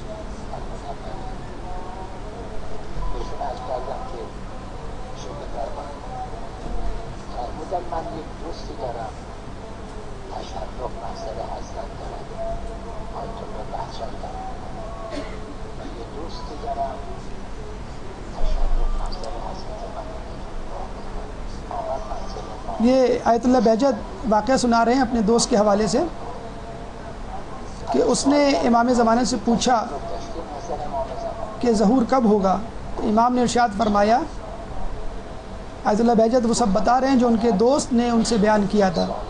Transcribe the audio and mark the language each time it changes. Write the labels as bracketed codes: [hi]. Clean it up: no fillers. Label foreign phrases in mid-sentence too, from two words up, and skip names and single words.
[fa] بهشون عرض کردم که ایشون بفرمایید فرمودن من یک دوستی دارم تشرف محضر حضرت دارم آیت الله بهجت دارم و یه دوستی دارم تشرف محضر حضرت من آمد منزل ما. [ur] یہ آیت اللہ بہجت واقعہ سنا رہے ہیں اپنے دوست کے حوالے سے کہ اس نے امام زمانے سے پوچھا کہ ظہور کب ہوگا. امام نے ارشاد فرمایا، آیت اللہ بہجت وہ سب بتا رہے ہیں جو ان کے دوست نے ان سے بیان کیا تھا.